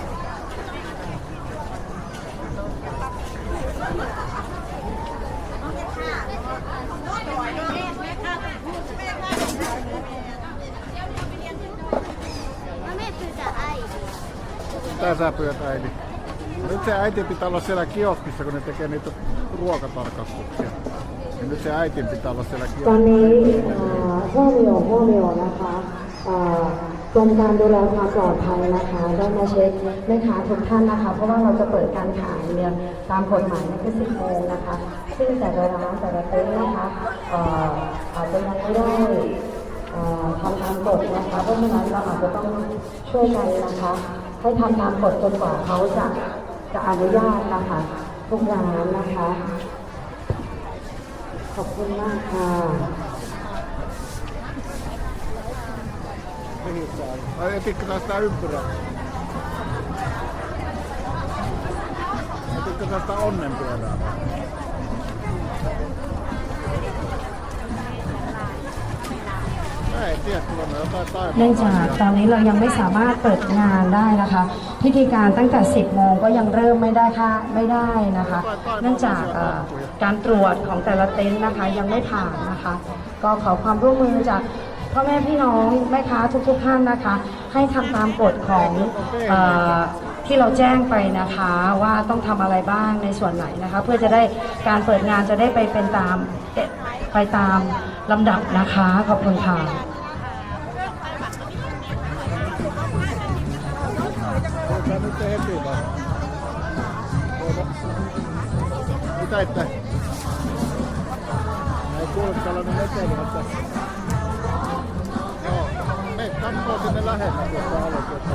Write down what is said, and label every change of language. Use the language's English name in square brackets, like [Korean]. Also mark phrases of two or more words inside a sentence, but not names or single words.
[Finnish] Tää sä pyydät äiti. Nyt se äiti pitää olla siellä kioskissa, kun ne tekee niitä ruokatarkastuksia. Ja nyt se äitin pitää olla siellä kioskissa. [Thai] ตอนนี้huomio นะคะกรมการดูแลความปลอดภัยนะคะได้มาเช็คแม่ค้า ทุกท่านนะคะเพราะว่าเราจะเปิดการขายเนี่ยตามกฎหมายคือ10 โมงนะคะซึ่งแต่ละร้านแต่ละเต็นท์นะคะอาจจะยังไม่ได้ทำตามกฎนะคะเพราะฉะนั้นเราอาจจะต้องช่วยกันนะคะให้ทำตามกฎจนกว่าเขาจะอนุญาตนะคะทุกร้านนะคะขอบคุณมากค่ะ [Finnish] Ai etikö tästä ympyrää? Etikö tästä onnenpyörää? [Thai] เนื่องจาก ตอนนี้เรายังไม่สามารถเปิดงานได้นะคะพิธีการตั้งแต่ 10 โมงก็ยังเริ่มไม่ได้นะคะเนื่องจากการตรวจของแต่ละเต็นท์นะคะยังไม่ผ่านนะคะก็ขอความร่วมมือจากพ่อแม่พี่น้องแม่ค้าทุกท่านนะคะให้ทำตามกฎของที่เราแจ้งไปนะคะว่าต้องทำอะไรบ้างในส่วนไหนนะคะเพื่อจะได้การเปิดงานจะได้ไปตามลำดับนะคะขอบคุณค่ะ [Finnish] Mitä että? Ei kuulu tällainen meteli, mutta... Joo, me katsoo sinne lähellä tuossa aloitetta.